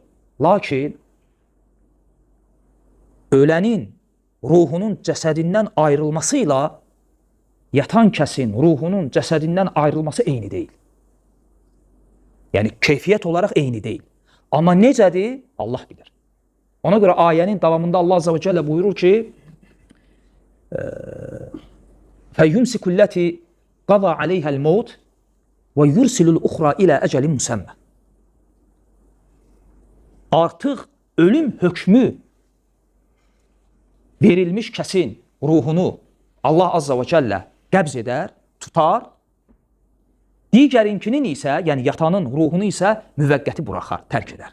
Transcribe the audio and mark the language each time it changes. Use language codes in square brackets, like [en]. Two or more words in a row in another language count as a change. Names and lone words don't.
[az] Lakin ölənin ruhunun cəsədindən ayrılmasıyla yatan kəsin ruhunun cəsədindən ayrılması eyni deyil. Yəni, keyfiyyət olaraq eyni deyil. Amma necədir? Allah bilir. Ona görə ayənin davamında Allah [ar] عز وجل [az] buyurur ki, [ar] فَيُمْسِكُ الَّتِي قَضَى عَلَيْهَا الْمَوْتِ وَيُرْسِلُ الْأُخْرَى إِلَى أَجَلٍ مُسَمَّى. [az] Artıq ölüm hökmü verilmiş kəsin ruhunu Allah [ar] عز وجل [az] qəbz edər, tutar. Digərinkinin isə, yəni yatanın ruhunu isə müvəqqəti buraxar, tərk edər.